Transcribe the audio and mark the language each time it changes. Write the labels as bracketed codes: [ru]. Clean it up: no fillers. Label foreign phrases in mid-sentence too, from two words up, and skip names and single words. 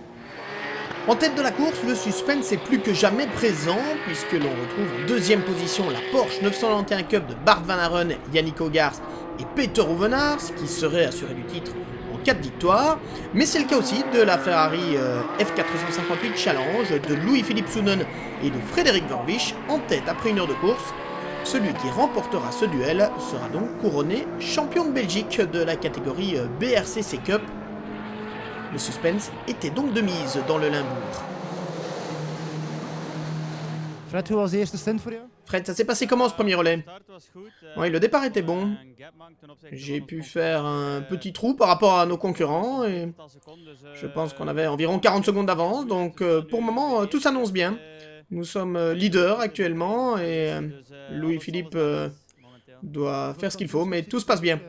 [fr] En tête de la course, le suspense est plus que jamais présent, puisque l'on retrouve en deuxième position la Porsche 991 Cup de Bart Van Haren, Yannick Hogarth et Peter Uvenaars, qui serait assuré du titre en 4 victoires, mais c'est le cas aussi de la Ferrari F458 Challenge, de Louis-Philippe Sounen et de Frédéric Verwisch en tête après une heure de course. Celui qui remportera ce duel sera donc couronné champion de Belgique de la catégorie BRCC Cup. Le suspense était donc de mise dans le Limbourg. [nl] Fred, hoe was de eerste stint voor jou? [fr] Fred, ça s'est passé comment ce premier relais? Oui, le départ était bon. J'ai pu faire un petit trou par rapport à nos concurrents et je pense qu'on avait environ 40 secondes d'avance. Donc pour le moment, tout s'annonce bien. Nous sommes leaders actuellement et Louis-Philippe doit faire ce qu'il faut, mais tout se passe bien.